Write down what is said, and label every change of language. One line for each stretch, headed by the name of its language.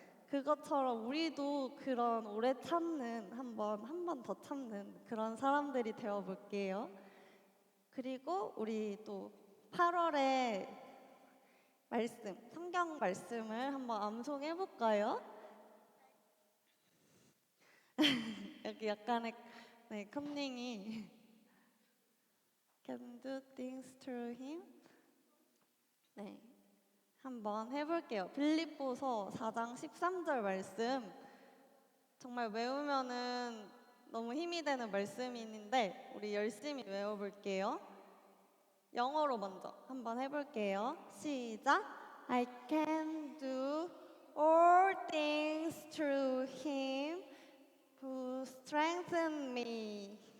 Korean: 그것처럼 우리도 그런 오래 참는 한 번 더 참는 그런 사람들이 되어 볼게요. 그리고 우리 또 8월에 성경 말씀을 한번 암송해 볼까요? 여기 약간의 네, 컨닝이
English: Can do things through him.
Korean: 네, 한번 해볼게요. 빌립보서 4장 13절 말씀 정말 외우면은 너무 힘이 되는 말씀인데 우리 열심히 외워볼게요. 영어로 먼저 한번 해볼게요. 시작.
English: I can do all things through him who strengthens me.